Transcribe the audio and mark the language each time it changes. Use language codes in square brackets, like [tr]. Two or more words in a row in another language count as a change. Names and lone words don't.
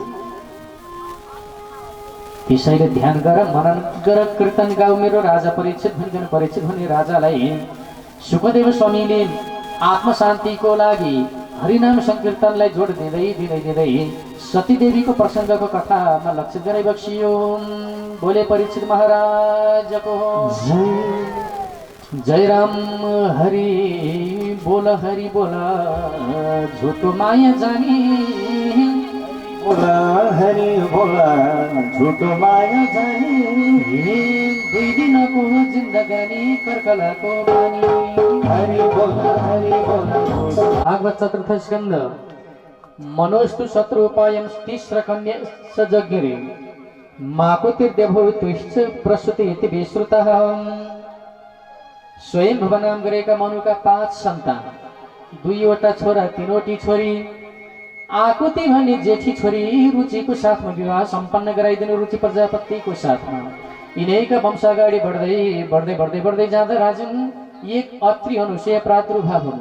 [ne] त्यसैले ध्यान गर, मनन गर, कीर्तन गाऊ मेरो राजा परीक्षित भनिकन परीक्षित भन्ने राजालाई सुखदेव स्वामीले आत्मशान्तिको लागि हरिनाम संकीर्तनलाई जोड दिँदै दिँदै दिँदै सतीदेवीको प्रसङ्गको कथामा लक्षित गराइ बक्सियो। बोले परीक्षित महाराजको जय राम हरि बोला झुटो माया जानी, बोला हरि बोला झुटो माया जानी, दुई दिनको जिन्दगानी कर्कलाको बानी। हरि बोला भागवत चतुर्थ स्कंद। [sa] मनोस्तु शत्रुपायं तिस्र कन्या सजज्ञरे माकुतिर्देवभूतिश्च प्रसूति इति विश्रुतः। [ne] स्वयं भवनाम गरेका मनुका 5 सन्तान, 2वटा छोरा 3वटी छोरी। आकुति भन्ने जेठी छोरी रुचिको साथमा विवाह सम्पन्न गराइदिनु रुचि प्रजापतिको साथमा। यिनैका वंश अगाडि बढ्दै बढ्दै बढ्दै बढ्दै जाँदा राजन एक अत्रि अनुसय प्रादुर्भाव हुनु।